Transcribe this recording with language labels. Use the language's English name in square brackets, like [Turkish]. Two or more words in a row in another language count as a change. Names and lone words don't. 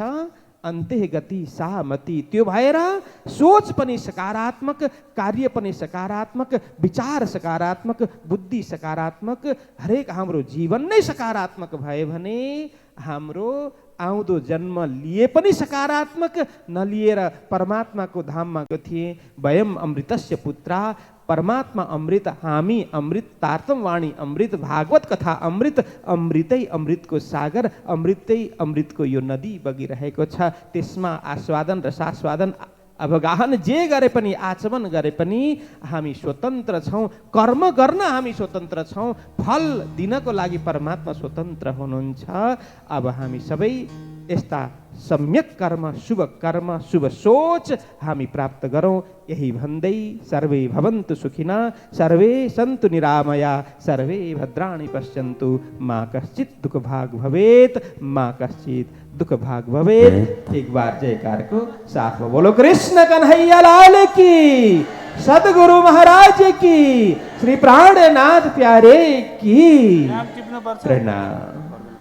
[Nepali] अन्ते गति सामति, त्यो भएर सोच पनि सकारात्मक, कार्य पनि सकारात्मक, विचार सकारात्मक, बुद्धि सकारात्मक, हरेक हाम्रो जीवन नै सकारात्मक भयो भने हाम्रो आउँदो जन्म लिए पनि सकारात्मक, नलिएर परमात्माको धाममा गएको थिए। [Sanskrit] वयम अमृतस्य पुत्रा, [Nepali] परमात्मा अमृत, हामी अमृत, तारतम वाणी अमृत, भागवत कथा अमृत, अमृतै अमृतको सागर, अमृतै अमृतको यो नदी बगिरहेको छ। त्यसमा आस्वादन र सास्वादन, अवगाहन जे गरे पनि, आचमन गरे पनि हामी स्वतन्त्र छौँ। कर्म गर्न हामी स्वतन्त्र छौँ, फल दिनको लागि परमात्मा स्वतन्त्र हुनुहुन्छ। अब हामी सबै यस्ता सम्यक कर्म, शुभ कर्म, शुभ सोच हामी प्राप्त गरौँ। यही भन्दै [Sanskrit] सर्वे भवन्तु सुखिना, सर्वे सन्तु निरामया, सर्वे भद्राणि पश्यन्तु, मा कश्चित् दुःख भाग भवेत्, मा कश्चित् दुःख भाग भवेत्। [Hindi] एक बार जयकार को साथ में बोलो, कृष्ण कन्हैया लाल की, सदगुरु महाराज की, श्री प्राणनाथ प्यारे की प्रणाम।